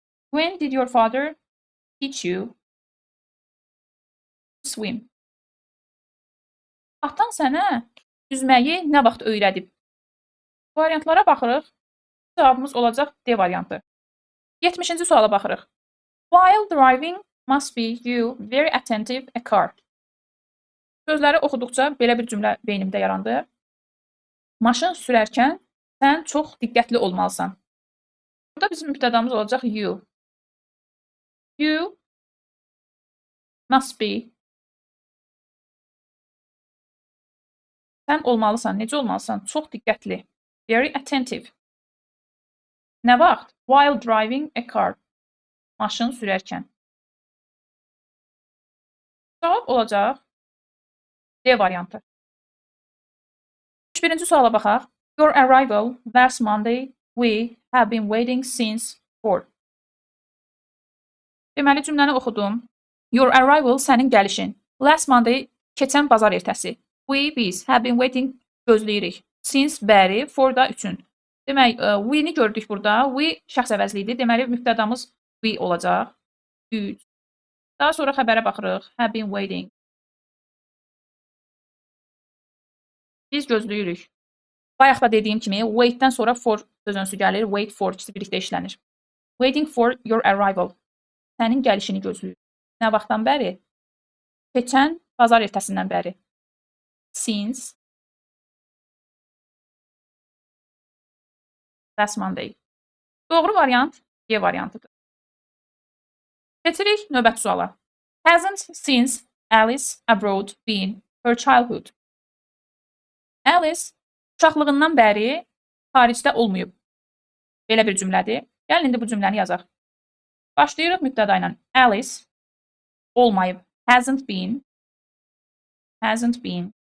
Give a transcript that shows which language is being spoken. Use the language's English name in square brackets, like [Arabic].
[English] When did your father teach you to swim? [Azerbaijani] Atan sənə üzməyi nə vaxt öyrədib? Variantlara baxırıq. Cavabımız olacaq D variantı. 70-ci suala baxırıq. [English] While driving must be you very attentive a car. [Azerbaijani] Sözləri oxuduqca belə bir cümlə beynimdə yarandı. Maşın sürərkən sən çox diqqətli olmalısan. Burada bizim mübtədamız olacaq you. [English] You must be. [Azerbaijani] Sən olmalısan. Necə olmalısan? Çox diqqətli. [English] Very attentive. [Azerbaijani] Nə vaxt? [English] While driving a car. [Azerbaijani] Maşın sürərkən. Cavab olacaq D variantı. 31-ci suala baxaq. [English] Your arrival last Monday, we have been waiting since 4. [Azerbaijani] Deməli, cümləni oxudum. [English] Your arrival, [Azerbaijani] sənin gəlişin. [English] Last Monday, [Azerbaijani] keçən bazar ertəsi. We, biz, [English] have been waiting, [Azerbaijani] gözləyirik. Since, bəri, for da üçün. Demək, we-ni gördük burada. We şəxs əvəzliyidir. Deməli, mübtədamız we olacaq. 3. Daha sonra xəbərə baxırıq. [English] Have been waiting. [Azerbaijani] Biz gözləyirik. Bayaq da dediyim kimi, wait-dən sonra for sözünsü gəlir. Wait for, ikisi birlikdə işlənir. [English] Waiting for your arrival. [Azerbaijani] Sənin gəlişini gözləyir. Nə vaxtdan bəri? Keçən bazar ertəsindən bəri. [English] Since last Monday. [Azerbaijani] Doğru variant Y variantıdır. Keçirik növbəti suala. [English] Hasn't since Alice abroad been her childhood. [Azerbaijani] Alice uşaqlığından bəri xaricdə olmayıb. Belə bir cümlədir. Gəlin indi bu cümləni yazaq. Başlayırıq mübtəda ilə. Alice olmayıb. [English] Hasn't been. Hasn't been.